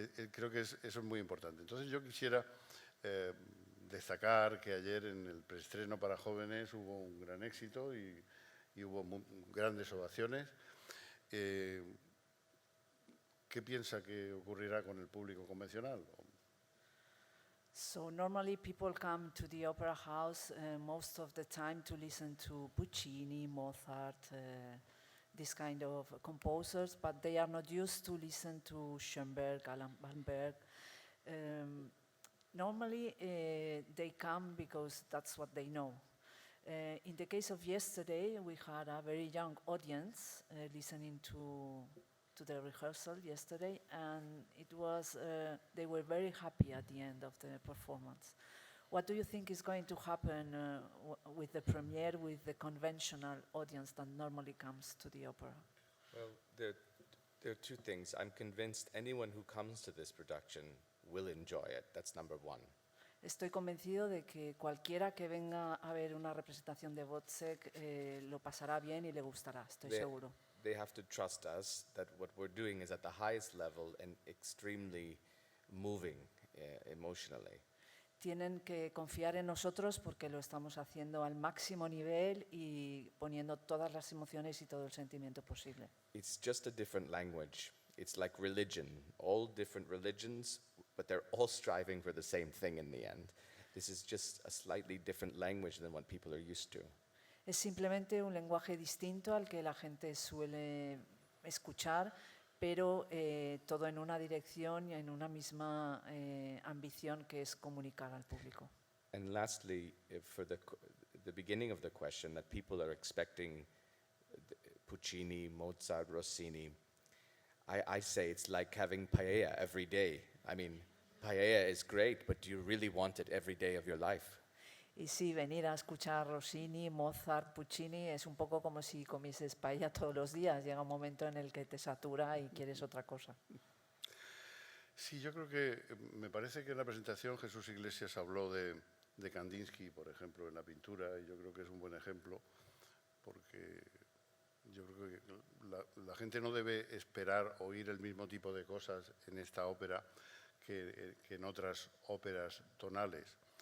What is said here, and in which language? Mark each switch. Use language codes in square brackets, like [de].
[es] Creo que eso es muy importante. Entonces yo quisiera destacar que ayer en el preestreno para jóvenes hubo un gran éxito y hubo grandes ovaciones. ¿Qué piensa que ocurrirá con el público convencional? [en] So normally people come to the opera house most of the time to listen to Puccini, Mozart, this kind of composers, but they are not used to listen to Schoenberg, Alban Berg. Normally they come because that's what they know. In the case of yesterday, we had a very young audience listening to the rehearsal yesterday, and it was they were very happy at the end of the performance. What do you think is going to happen with the premiere, with the conventional audience that normally comes to the opera? Well, there are two things. I'm convinced anyone who comes to this production will enjoy it. That's number one. [es] Estoy convencido de que cualquiera que venga a ver una representación de Wozzeck lo pasará bien y le gustará, estoy seguro. [en] They have to trust us that what we're doing is at the highest level and extremely moving emotionally. [es] Tienen que confiar en nosotros porque lo estamos haciendo al máximo nivel y poniendo todas las emociones y todo el sentimiento posible. [en] It's just a different language. It's like religion. All different religions, but they're all striving for the same thing in the end. This is just a slightly different language than what people are used to. [es] Es simplemente un lenguaje distinto al que la gente suele escuchar, pero todo en una dirección y en una misma ambición que es comunicar al público. [en] And lastly, for the beginning of the question, that people are expecting Puccini, Mozart, Rossini, I say it's like having paella every day. I mean, paella is great, but do you really want it every day of your life? [es] Y sí, venir a escuchar Rossini, Mozart, Puccini es un poco como si comieses paella todos los días. Llega un momento en el que te satura y quieres otra cosa. Sí, yo creo que me parece que en la presentación Jesús Iglesias habló de Kandinsky, por ejemplo, en la pintura, y yo creo que es un buen ejemplo, porque yo creo que la gente no debe esperar oír el mismo tipo de cosas en esta ópera que en otras óperas tonales.